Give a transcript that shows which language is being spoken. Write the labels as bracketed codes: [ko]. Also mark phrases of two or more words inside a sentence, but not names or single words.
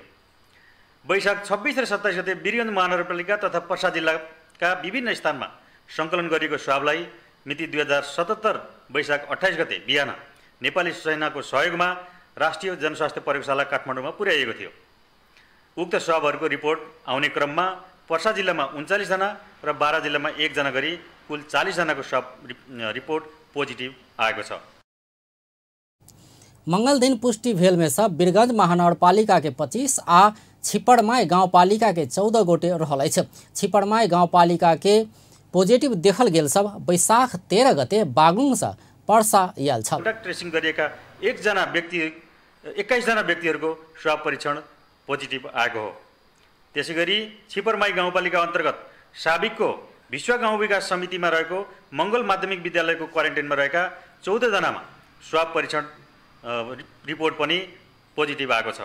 [ne] वैशाख 26 र 27 गते वीरगञ्ज महानगरपालिका तथा पर्सा जिल्लाका विभिन्न स्थानमा सङ्कलन गरिएको स्वाबलाई मिति 2077 वैशाख 28 गते बिहान नेपाली सेनाको सहयोगमा राष्ट्रिय जनस्वास्थ्य प्रयोगशाला काठमाडौँमा पुर्याइएको थियो। उक्त स्वाबहरूको रिपोर्ट आउने क्रममा पर्सा जिल्लामा 39 जना र बारा जिल्लामा 1 जना गरी कुल 40 जनाको स्वाब रिपोर्ट पोजिटिभ आएको छ। [mai] मंगल दिन पुष्टि भेल में सब वीरगंज महानगरपालिका के 25 आ छिपरमाई गाउँपालिका के 14 गोटे रहल अछि। छिपरमाई गाउँपालिका के पॉजिटिव देखल गेल सब वैशाख 13 गते बागलुङ से पर्सा आयल छ। [ne] ट्रेसिङ गरिएका 21 जना व्यक्तिहरूको स्वाब परीक्षण पोजिटिभ आएको हो। त्यसैगरी छिपरमाई गाउँपालिका अन्तर्गत साबिकको विश्व गाउँ विकास समितिमा रहेको मङ्गल माध्यमिक विद्यालयको क्वारेन्टाइनमा रहेका 14 जनामा स्वाब परीक्षण रिपोर्ट पनि पोजिटिभ आएको छ।